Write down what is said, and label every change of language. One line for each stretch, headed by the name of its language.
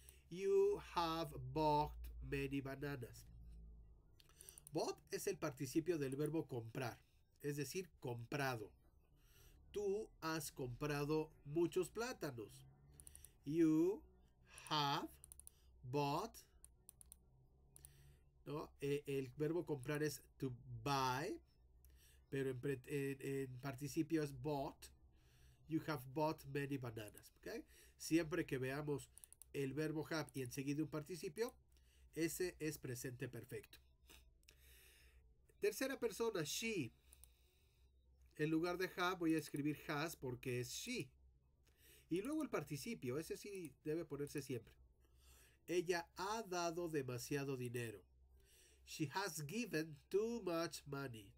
English: You have bought many bananas.
Spanish: Bought es el participio del verbo comprar, es decir, comprado. Tú has comprado muchos plátanos.
English: You have bought,
Spanish: ¿no? El verbo comprar es to buy, pero en participio es bought.
English: You have bought many bananas. ¿Okay?
Spanish: Siempre que veamos el verbo have y enseguida un participio, ese es presente perfecto. Tercera persona, she. En lugar de have voy a escribir has porque es she. Y luego el participio, ese sí debe ponerse siempre. Ella ha dado demasiado dinero.
English: She has given too much money.